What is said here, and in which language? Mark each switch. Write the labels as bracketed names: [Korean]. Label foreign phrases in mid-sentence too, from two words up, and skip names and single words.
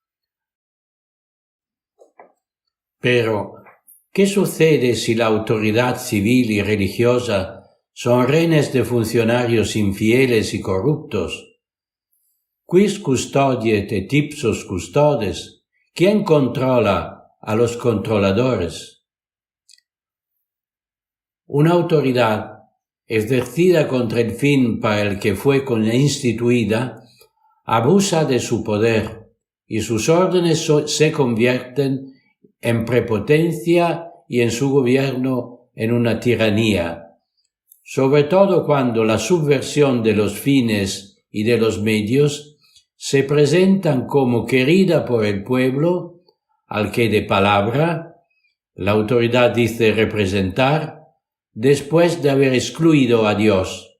[Spanish] Pero, ¿qué sucede si la autoridad civil y religiosa son rehenes de funcionarios infieles y corruptos? [Latin] Quis custodiet et ipsos custodes? [Spanish] ¿Quién controla a los controladores? Una autoridad ejercida contra el fin para el que fue instituida abusa de su poder y sus órdenes se convierten en prepotencia y en su gobierno en una tiranía, sobre todo cuando la subversión de los fines y de los medios se presentan como querida por el pueblo, al que de palabra la autoridad dice representar, después de haber excluido a Dios.